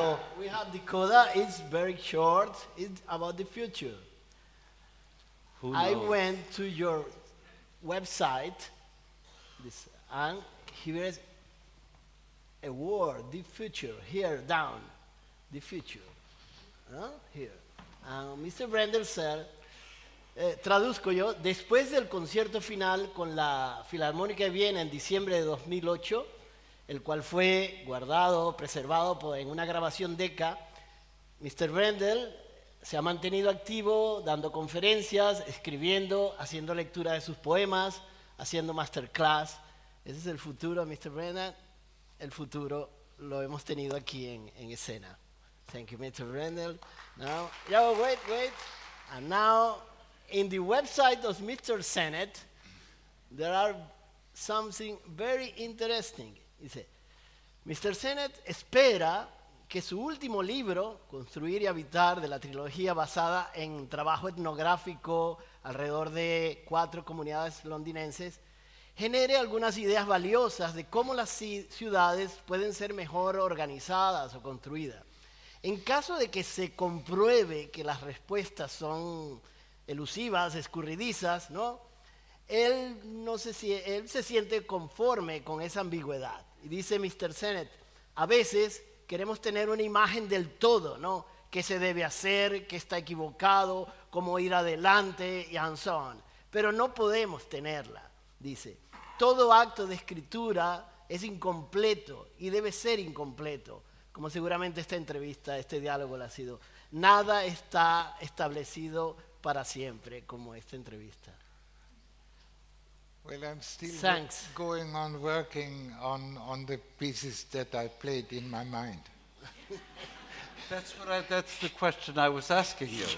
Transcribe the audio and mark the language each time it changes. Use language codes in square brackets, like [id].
[en] So we have the coda. It's very short. It's about the future. Who knows? I went to your website, and here is a word, the future, here down, the future, here. Mr. [es] Brendel said, traduzco yo, después del concierto final con la Filarmónica de Viena en diciembre de 2008, el cual fue guardado, preservado en una grabación DECA, Mr. Brendel se ha mantenido activo, dando conferencias, escribiendo, haciendo lectura de sus poemas, haciendo masterclass. Ese es el futuro, Mr. Brendel. El futuro lo hemos tenido aquí en escena. [en] Thank you, Mr. Brendel. Now, wait. And now, in the website of Mr. Sennett, there are something very interesting. [es] Dice, Mr. Sennett espera que su último libro, Construir y Habitar, de la trilogía basada en trabajo etnográfico alrededor de 4 comunidades londinenses, genere algunas ideas valiosas de cómo las ciudades pueden ser mejor organizadas o construidas. En caso de que se compruebe que las respuestas son elusivas, escurridizas, ¿no? Él se siente conforme con esa ambigüedad. Y dice Mr. Sennett, a veces queremos tener una imagen del todo, ¿no? ¿Qué se debe hacer? ¿Qué está equivocado? ¿Cómo ir adelante? Y [en] and so on. [es] Pero no podemos tenerla, dice. Todo acto de escritura es incompleto y debe ser incompleto, como seguramente esta entrevista, este diálogo lo ha sido. Nada está establecido para siempre, como esta entrevista. [en] Well, I'm still Thanks. going on working on the pieces that I played in my mind. That's the question I was asking you.